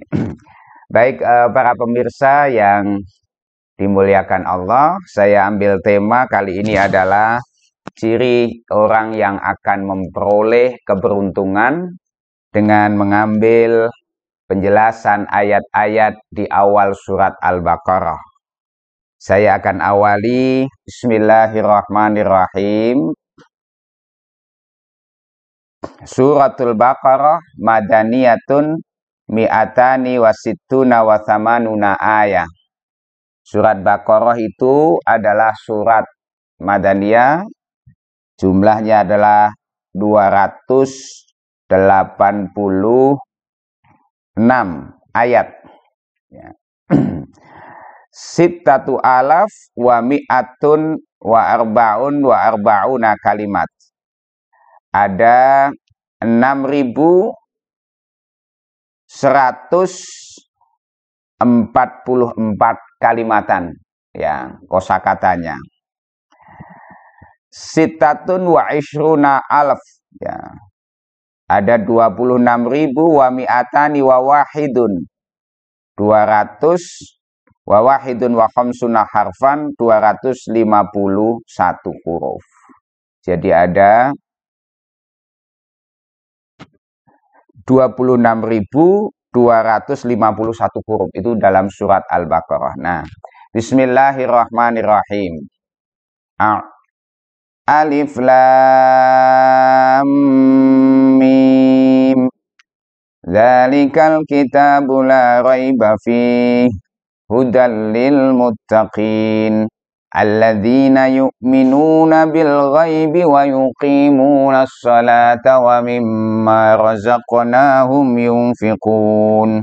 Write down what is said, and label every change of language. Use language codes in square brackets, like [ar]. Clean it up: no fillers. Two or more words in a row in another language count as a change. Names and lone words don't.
[id] Baik, para pemirsa yang dimuliakan Allah, saya ambil tema kali ini adalah ciri orang yang akan memperoleh keberuntungan dengan mengambil penjelasan ayat-ayat di awal surat Al-Baqarah. Saya akan awali Bismillahirrahmanirrahim. [ar] سورة البقرة مدنية مئتان وستون وثمانون آية. [id] Surat Baqarah itu adalah surat madaniyah, jumlahnya adalah 286 ayat. Ya. [ar] ستة آلاف ومئة وأربعون كلمة. [id] Ada 6.144 kalimatan ya kosakatanya. [ar] ستة وعشرون ألف ya. Ada 26.000 ومئتان وواحد 200 وواحد وخمسون حرفا 251 huruf. [id] Jadi ada 26.251 huruf itu dalam surat Al-Baqarah. Nah, Bismillahirrahmanirrahim. [ar] ألم. ذلك الكتاب لا ريب فيه هدى للمتقين. الذين يؤمنون بالغيب ويقيمون الصلاة ومما رزقناهم ينفقون.